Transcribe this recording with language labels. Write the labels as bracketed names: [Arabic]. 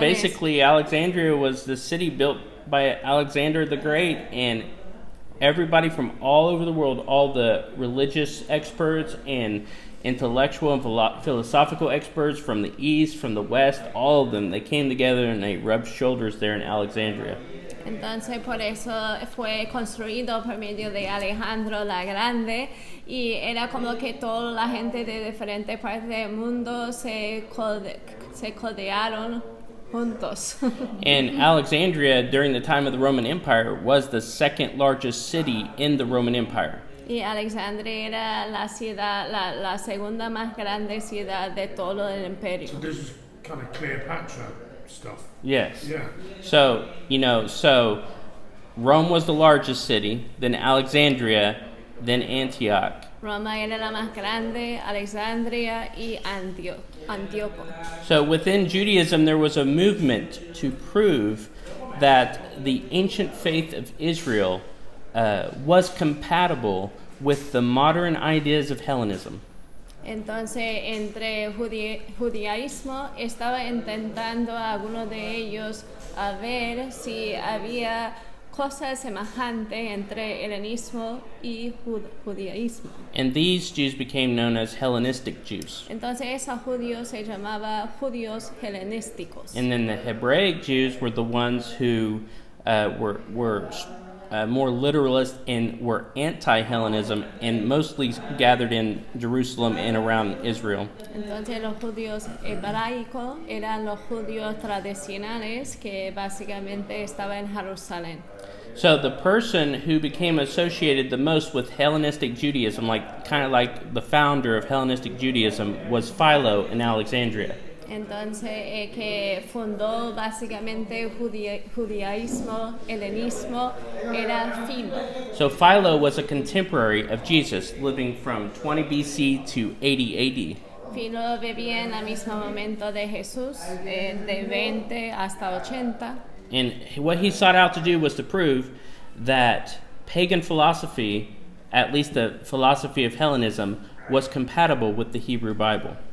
[English] basically, Alexandria was the city built by Alexander the Great, and everybody from all over the world, all the religious experts and intellectual and philosophical experts from the east, from the west, all of them, they came together and they rubbed shoulders there in Alexandria. [Spanish] Entonces por eso fue construido por medio de Alejandro la Grande y era como que toda la gente de diferentes partes del mundo se codearon juntos. [English] And Alexandria, during the time of the Roman Empire, was the second largest city in the Roman Empire. [Spanish] Y Alexandria era la ciudad, la segunda más grande ciudad de todo el imperio. [English] So this is kind of Cleopatra stuff. Yes. Yeah. So, so Rome was the largest city, then Alexandria, then Antioch. [Spanish] Roma era la más grande, Alexandria y Antíoco. [English] So within Judaism, there was a movement to prove that the ancient faith of Israel was compatible with the modern ideas of Hellenism. [Spanish] Entonces, entre judaísmo estaba intentando algunos de ellos a ver si había cosas semejantes entre helenismo y judaísmo. [English] And these Jews became known as Hellenistic Jews. [Spanish] Entonces, esos judíos se llamaban judíos helenísticos. [English] And then the Hebraic Jews were the ones who were more literalist and were anti-Hellenism and mostly gathered in Jerusalem and around Israel. [Spanish] Entonces los judíos hebraicos eran los judíos tradicionales que básicamente estaban en Jerusalén. [English] So the person who became associated the most with Hellenistic Judaism, kind of like the founder of Hellenistic Judaism, was Philo in Alexandria. [Spanish] Entonces, que fundó básicamente judaísmo, helenismo, era Filo. [English] So Philo was a contemporary of Jesus, living from 20 BC to 80 AD. [Spanish] Filo vivía en el mismo momento de Jesús, de 20 hasta 80. [English] And what he sought out to do was to prove that pagan philosophy, at least the philosophy of Hellenism, was compatible with the Hebrew Bible.